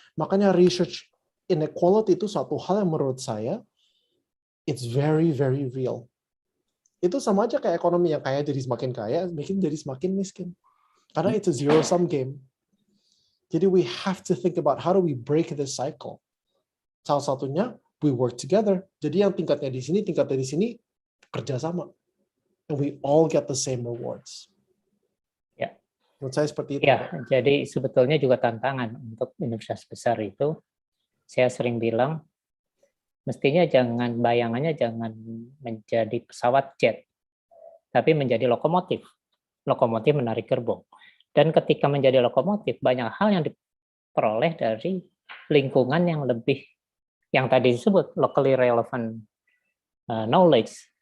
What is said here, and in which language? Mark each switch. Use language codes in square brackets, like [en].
[id] Makanya research inequality itu suatu hal yang menurut saya [en] it's very very real. [id] Itu sama aja kayak ekonomi, yang kaya jadi semakin kaya, miskin jadi semakin miskin. Karena [en] it's a zero sum game. [id] Jadi [en] we have to think about how do we break this cycle. [id] Salah satunya [en] we work together. [id] Jadi yang tingkatnya di sini kerjasama. [en] And we all get the same rewards. [id] Ya. Menurut saya seperti itu. Ya, jadi sebetulnya juga tantangan untuk universitas besar itu, saya sering bilang, mestinya bayangannya jangan menjadi pesawat jet, tapi menjadi lokomotif. Lokomotif menarik gerbong. Dan ketika menjadi lokomotif, banyak hal yang diperoleh dari lingkungan yang lebih, yang tadi disebut [en] locally relevant knowledge.